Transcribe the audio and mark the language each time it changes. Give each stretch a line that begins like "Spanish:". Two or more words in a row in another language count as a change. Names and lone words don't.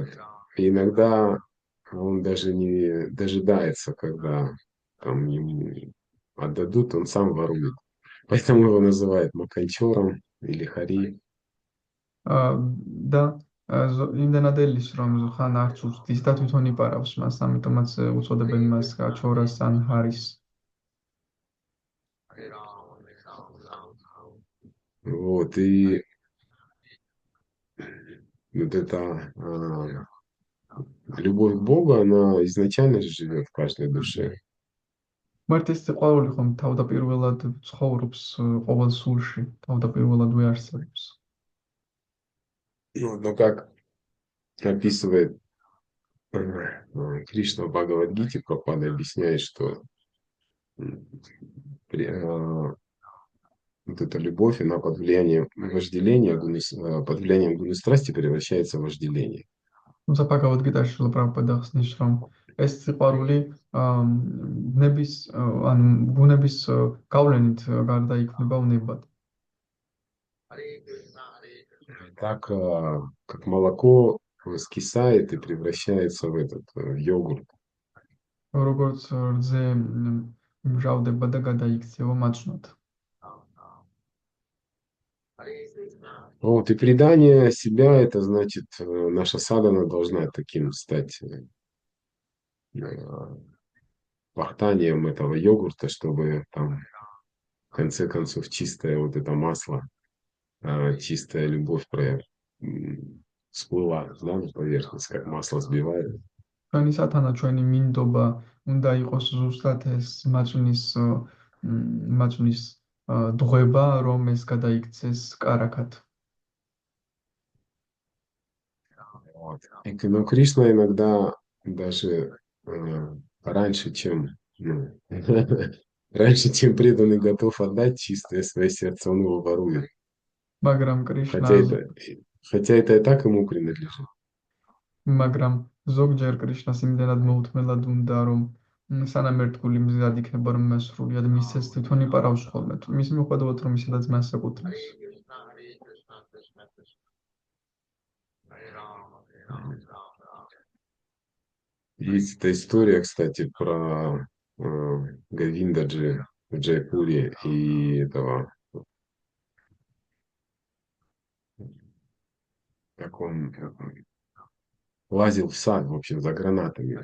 Russian: И иногда он даже не дожидается, когда там ему отдадут, он сам ворует. Поэтому его называют Маканчором или Хари.
Georgian: და იმდენად ელის, რომ ხან არც უცდის და თვითონ იპარავს მას, ამიტომაც უწოდებენ მას ჩორას ან ჰარის.
Russian: Вот, и вот эта любовь к Богу, она изначально же живет в каждой душе.
Georgian: მარტო ეს სიყვარული ხომ თავდაპირველად ცხოვრობს ყოველ სულში, თავდაპირველად ვეარსებობს.
Russian: Но как описывает Кришна в Бхагавад-гите, Прабхупада объясняет, что вот эта любовь, она под влиянием вожделения, под влиянием гуны страсти превращается в вожделение.
Georgian: თუმცა ბაგავად გიტაში პრაბჰუპადა ხსნის, რომ ეს სიყვარული ბუნების ანუ ბუნების გავლენით გარდაიქმნება უნებად.
Russian: Так как молоко скисает и превращается в этот в йогурт.
Georgian: როგორც რძე მჟავდება და გადაიქცევა მაწვნად.
Russian: Вот, и предание себя, это значит, наша садхана должна таким стать вахтанием этого йогурта, чтобы там, в конце концов, чистое вот это масло, чистая любовь всплыла, да, на поверхность, как масло сбивают.
Georgian: ჩვენი სათანა, ჩვენი მინდობა უნდა იყოს ზუსტად ეს მაწვნის დღვება, რომ ეს გადაიქცეს კარაქად.
Russian: Вот. Но Кришна иногда даже раньше, чем раньше, чем преданный готов отдать чистое свое сердце, он его ворует.
Georgian: მაგრამ
Russian: Хотя это и так ему принадлежит.
Georgian: მაგრამ ზოგჯერ კრიშნას იმდენად მოუთმელად უნდა, რომ სანამ ერთგული მზად იქნება, რომ მას სრულიად მისცეს, თვითონ იპარავს ხოლმე. მის მიუხედავად, რომ ისედაც მას ეკუთვნის.
Russian: Есть эта история, кстати, про Говиндаджи в Джайпуре и этого, как он лазил в сад, в общем, за гранатами.